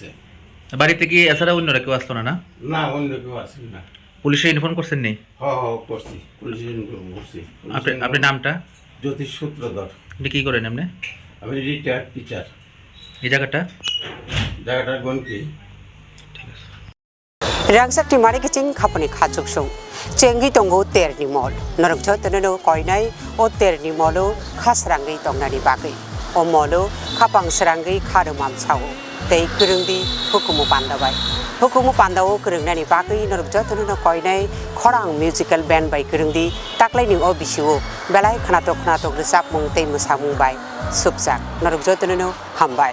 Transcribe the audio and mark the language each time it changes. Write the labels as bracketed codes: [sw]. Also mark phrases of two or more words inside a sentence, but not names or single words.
[bn] বাড়িতে কি এছাড়া অন্যরা কেউ আসতো না না অন্য কেউ আসেন না পুলিশে ইনফর্ম করছেন নি করছি পুলিশে ইনফর্ম করছি আপনি নামটা জ্যোতিষ সূত্রধর আপনি কি করেন আপনি আমি রিটায়ার্ড টিচার এই জায়গাটা গনকি [trp] Rangchak ti mari kiching khapani khachuk sung chengi tongo ter ni mol norok jho teno koinai o ter ni molo khasrangi tongnani bagai o molo khapang srangi kharumam chao tei kurungdi hukumu pandao kurungnani bagai norok jho teno koinai khorang musical band bai kurungdi taklai ni o bisiu belai khnatok resap mung tei musamung bai subjak norok jho teno hambai